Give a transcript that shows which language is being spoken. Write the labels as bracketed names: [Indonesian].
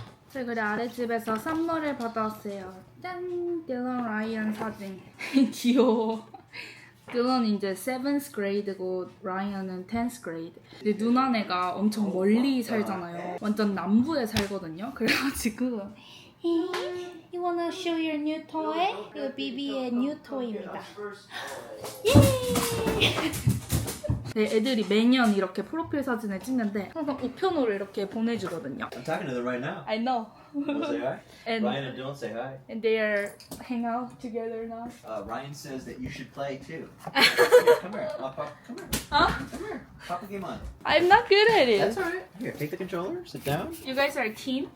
[Korean] 저희 그래 아래 집에서 선물을 받아왔어요. 짠! 딜런 라이언 사진. 귀여워. 딜런이 이제 7th grade고 라이언은 10th grade. 근데 누나네가 엄청 멀리 살잖아요. 완전 남부에 살거든요. 그래가지고 [English] You wanna show your new toy? [Korean] 이거 비비의 [English] new toy [Korean] 입니다. 네, 애들이 매년 이렇게 프로필 사진을 찍는데 항상 우편으로 이렇게 보내주거든요. [English] I'm talking to them right now. I know. Say hi. And Ryan and Dylan say hi. and they are hang out together now. Ryan says that you should play too. Come here. Papa, come here. Huh? Come here. Papa game on. I'm not good at it. That's alright. Here, take the controller. Sit down. You guys are a team?